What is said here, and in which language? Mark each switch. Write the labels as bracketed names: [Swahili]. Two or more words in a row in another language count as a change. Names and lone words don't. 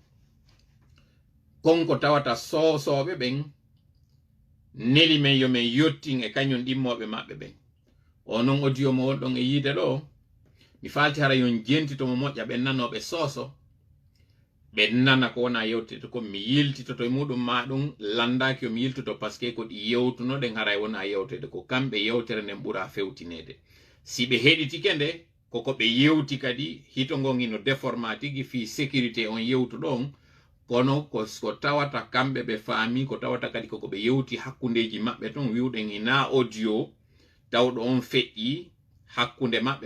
[Fula] konko tawata sosoɓe ɓen neli men yo men yottin e kañum ɗimmoɓe maɓɓe ɓen o noon audio mo wonɗon e yiide ɗo mi falti hara yon jentitomo moƴƴa ɓe nanoɓe soso ɓe nana ko wona yewtete ko mi yiltitoto e muɗum ma ɗum landaki yomi yiltoto [French] par ce que [Fula] ko ɗi yewtunoɗen haray wona yewtede ko kamɓe yewtere nden ɓuura fewtinede si ɓe heɗitike nde koko ɓe yewti kadi hito ngon ino déforma tigi fi sécurité on yewtuɗo on kono ko tawata kamɓe ɓe faami ko tawata kadi koko ɓe yewti hakkundeji maɓɓe ton wiwɗen ina audio tawɗo on feƴƴi hakkunde maɓɓe